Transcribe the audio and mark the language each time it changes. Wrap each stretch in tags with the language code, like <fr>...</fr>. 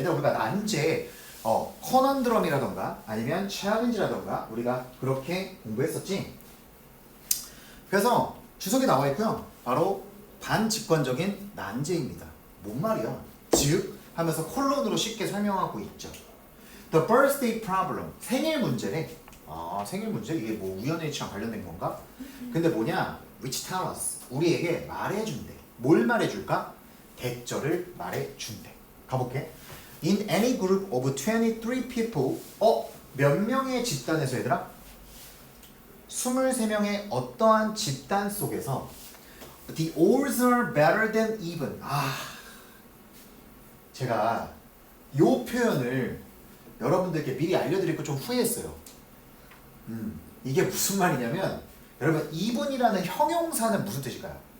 <ko>얘들아, 우리가 난제, 커넌드럼이라던가 아니면 챌린지라던가 우리가 그렇게 공부했었지. 그래서 주석에 나와 있고요. 바로 반직관적인 난제입니다. 뭔 말이야? 즉 하면서 콜론으로 쉽게 설명하고 있죠.</ko> <en>The birthday problem,</en> <ko>생일 문제래. 생일 문제? 이게 뭐 우연의 일치랑 관련된 건가? 근데 뭐냐?</ko> <en>Which tell us,</en> <ko>우리에게 말해준대. 뭘 말해줄까? 대절을 말해준대. 가볼게.</ko> <en>In any group of 23 people,</en> <ko>몇 명의 집단에서 얘들아? 23명의 어떠한 집단 속에서</ko> <en>The odds are better than even.</en> <ko>제가 요 표현을 여러분들께 미리 알려드릴 거 좀 후회했어요. 이게 무슨 말이냐면 여러분 even이라는 형용사는 무슨 뜻일까요?</ko>